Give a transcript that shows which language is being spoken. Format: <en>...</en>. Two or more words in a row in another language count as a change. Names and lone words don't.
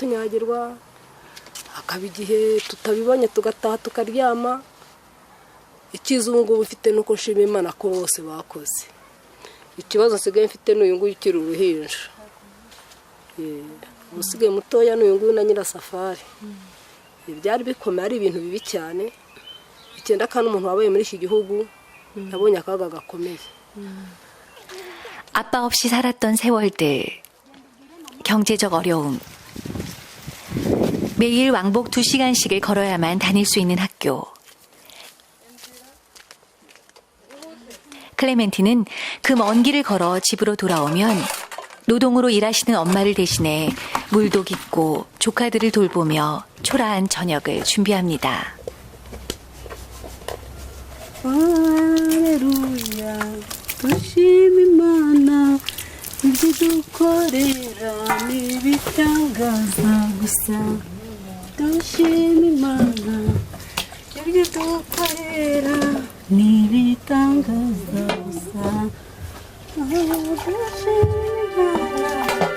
<rw>tunyagirwa hakaba igihe tutabibonye tugataha tukaryama icyiza ubu ngubu mfite nuko nshima Imana ko bose bakoze ikibazo nsigaye mfite n'uyu nguyu ukiri uruhinja umusigaye mutoya n'uyu nguyu na Nyirasafari byari bikomeye ari ibintu bibi cyane icyenda kandi umuntu wabaye muri iki gihugu nabonye akaga gakomeye.</rw> <ko>아빠 없이 살았던 세월들. 경제적 어려움. 매일 왕복 2시간씩을 걸어야만 다닐 수 있는 학교. 클레멘티는 그 먼 길을 걸어 집으로 돌아오면 노동으로 일하시는 엄마를 대신해 물도 깃고 조카들을 돌보며 초라한 저녁을 준비합니다. 할렐루야 두심이 많아</ko> <rw>ibyo dukorera n'ibitangaza gusa dushima Imana ibyo dukorera n'ibitangaza gusa dushima Imana.</rw>